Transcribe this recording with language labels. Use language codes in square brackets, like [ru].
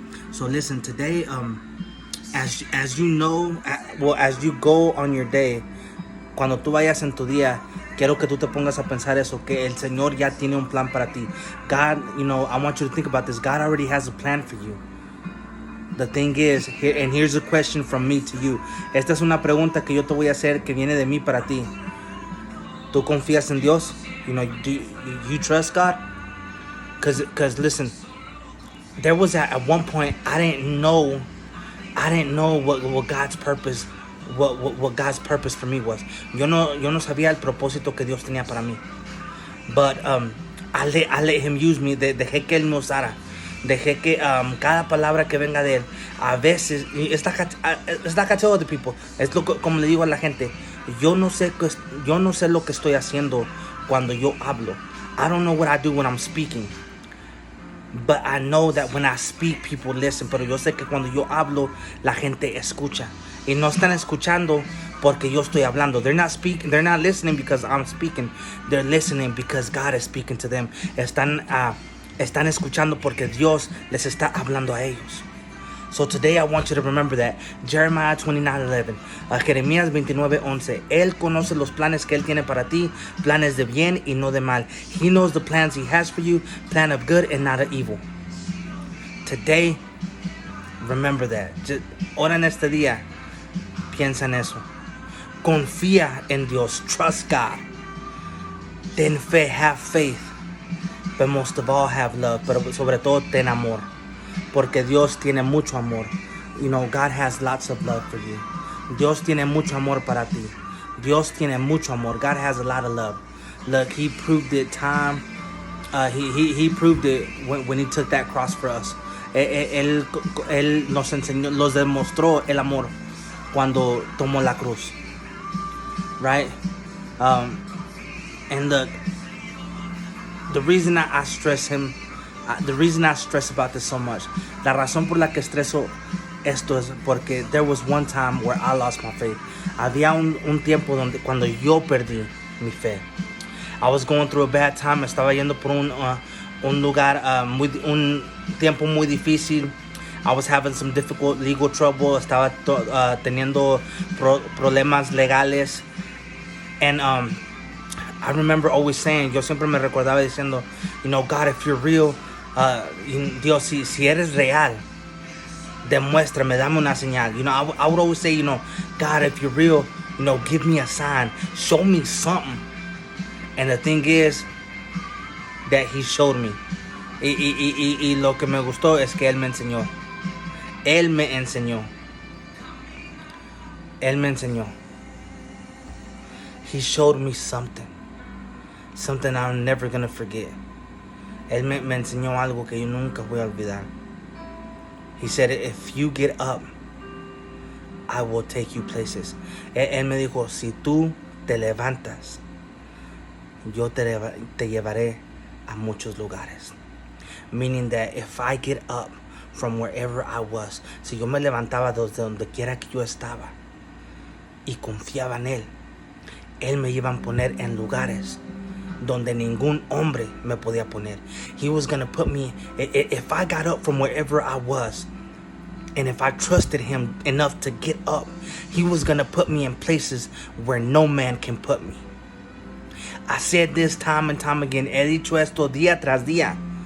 [en] So listen, today, as you know, as you go on your day, [es] cuando tú vayas en tu día, quiero que tú te pongas a pensar eso, que el Señor ya tiene un plan para ti. [en] God, I want you to think about this. God already has a plan for you. The thing is, and here's a question from me to you. [es] Esta es una pregunta que yo te voy a hacer que viene de mí para ti. ¿Tú confías en Dios? [en] Do you trust God? Because listen, there was at one point I didn't know what God's purpose, what God's purpose for me was. [es] Yo no sabía el propósito que Dios tenía para mí. [en] But I let Him use me. [es] Dejé que Él me usara. Dejé que cada palabra que venga de Él, a veces, está cachado de people. Es como le digo a la gente, yo no sé lo que estoy haciendo cuando yo hablo. [en] I don't know what I do when I'm speaking. But I know that when I speak, people listen. [es] Pero yo sé que cuando yo hablo, la gente escucha. Y no están escuchando porque yo estoy hablando. [en] They're not listening because I'm speaking. They're listening because God is speaking to them. [es] Están escuchando porque Dios les está hablando a ellos. [en] So today I want you to remember that. Jeremiah 29:11. Jeremías 29:11. [es] Él conoce los planes que Él tiene para ti, planes de bien y no de mal. [en] He knows the plans He has for you, plan of good and not of evil. Today, remember that. [es] Ahora en este día, piensa en eso. Confía en Dios. [en] Trust God. [es] Ten fe, [en] have faith. But most of all, have love. [es] Pero sobre todo, ten amor. Porque Dios tiene mucho amor. [en] God has lots of love for you. [es] Dios tiene mucho amor para ti. Dios tiene mucho amor. [en] God has a lot of love. Look, He proved it He proved it when He took that cross for us. [es] Él nos enseñó, nos demostró el amor cuando tomó la cruz. [en] Right? And look, the reason I stress Him, the reason I stress about this so much, [es] la razón por la que estreso esto es porque [en] there was one time where I lost my faith. [es] Había un tiempo cuando yo perdí mi fe. [en] I was going through a bad time. [es] Estaba yendo por un lugar, un tiempo muy difícil. [en] I was having some difficult legal trouble. [es] Estaba teniendo problemas legales. [en] And I remember always saying, [es] yo siempre me recordaba diciendo, [en] God, if you're real, [es] Dios, si eres real, demuéstrame, dame una señal. [en] I would always say, God, if you're real, give me a sign, show me something. And the thing is that He showed me. [es] Y lo que me gustó es que Él me enseñó. Él me enseñó. Él me enseñó. [en] He showed me something I'm never gonna forget. [es] Él me enseñó algo que yo nunca voy a olvidar. [en] He said, if you get up, I will take you places. [es] Él me dijo, si tú te levantas, yo te llevaré a muchos lugares. [en] Meaning that if I get up from wherever I was, [es] si yo me levantaba desde donde quiera que yo estaba y confiaba en Él me iba a poner en lugares donde ningún hombre me podía poner. [en] He was going to put me, if I got up from wherever I was, and if I trusted Him enough to get up, He was going to put me in places where no man can put me. I said this time and time again. [es] He dicho esto día tras día.